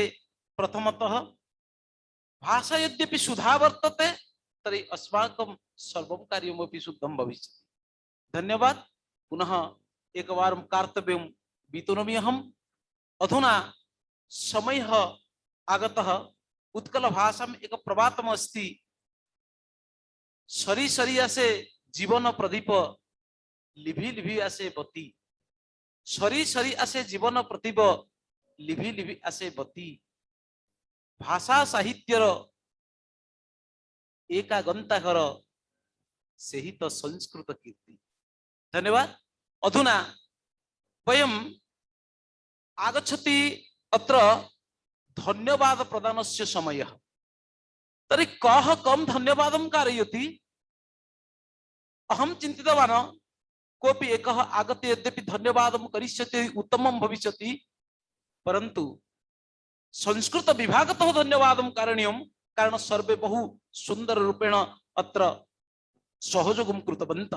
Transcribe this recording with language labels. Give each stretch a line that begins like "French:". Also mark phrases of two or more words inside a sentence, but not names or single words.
Sanskrit: प्रथमतः भाषा यद्यपि सुधा वर्तते तरी अस्माकं सर्वं कार्यमपि शुद्धं भविष्यति. धन्यवाद. पुनः एकवारं कर्तव्यं वितनोमि अहम्. अधुना समयः आगतः. उत्कल भाषाम् एक प्रवादम् अस्ति,
Odia: ସରି ସରି ଆସେ ଜୀବନ ପ୍ରଦୀପ, ଲିଭି ଲିଭି ଆସେ ବତୀ. ସରି ସରି ଆସେ ଜୀବନ ପ୍ରଦୀପ, ଲିଭି ଲିଭି ଆସେ ବତୀ. ଭାଷା ସାହିତ୍ୟର ଏକା ଗନ୍ତାଘର ସେ ହି ତ ସଂସ୍କୃତ କୀର୍ତ୍ତି.
Sanskrit: धन्यवाद. अधुना वयम् आगच्छति अत्र धन्यवाद प्रदानस्य समयः. तर्हि कः कं धन्यवादं कारयति? अहं चिन्तितवान् कोऽपि एकः आगत्य यद्यपि धन्यवादं करिष्यति उत्तमं भविष्यति, परन्तु संस्कृत विभागतः धन्यवादं कारणीयं, कारण सर्वे बहु सुंदर रूपेण अत्र सहयोगं कृतवन्तः.